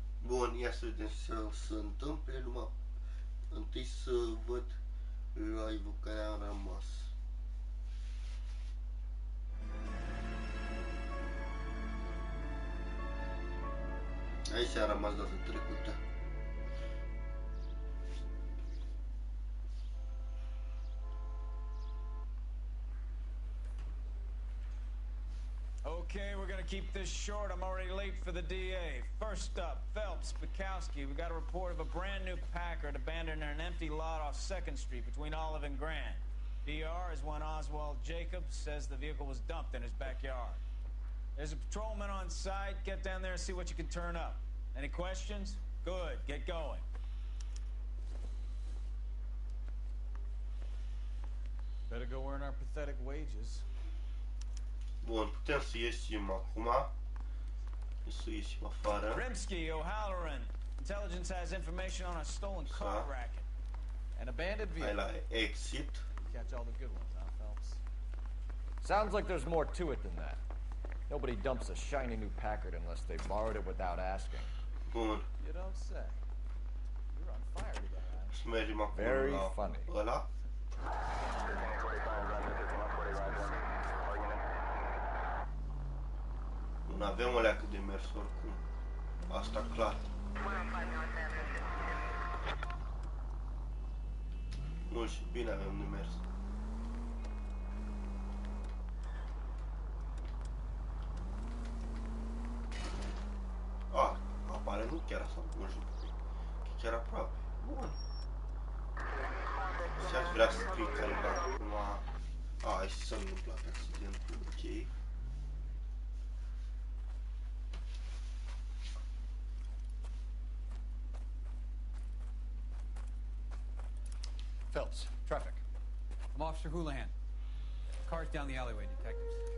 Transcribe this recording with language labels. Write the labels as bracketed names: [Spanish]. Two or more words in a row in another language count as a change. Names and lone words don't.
[Romanian] Bun, ia să vedem ce se întâmple, numai întâi să văd live-ul care am rămas. Aici a rămas data trecută. [English] Okay, we're gonna keep this short. I'm already late for the DA. First up, Phelps, Bukowski. We got a report of a brand new Packard abandoned in an empty lot off 2nd Street between Olive and Grand. DR is one Oswald Jacobs says the vehicle was dumped in his backyard. There's a patrolman on site. Get down there and see what you can turn up. Any questions? Good. Get going. Better go earn our pathetic wages. [Romanian] Bun, putem să ieșim acum. Să ieșim afară. [English] Rimsky, O'Halloran. Intelligence has information on a stolen car racket. An abandoned vehicle. [Romanian] Hai la exit. [English] Catch all the good ones, huh, Phelps? Sounds like there's more to it than that. Nobody dumps a shiny new Packard unless they borrowed it without asking. [Romanian] Bun. [English] You don't say. You're on fire today, huh? [Romanian] Să mergem acum [English] Very [Romanian] la [English] funny. [Romanian] ăla. Nu avem o leacă de mers oricum. Asta clar. Mult și bine avem de mers. Apare nu chiar așa mult și chiar aproape. Bun. Și aș vrea să scrii careva acum. Aici s-a întâmplat accidentul, ok. [English] Phelps, traffic. I'm Officer Houlihan. Car's down the alleyway, detectives.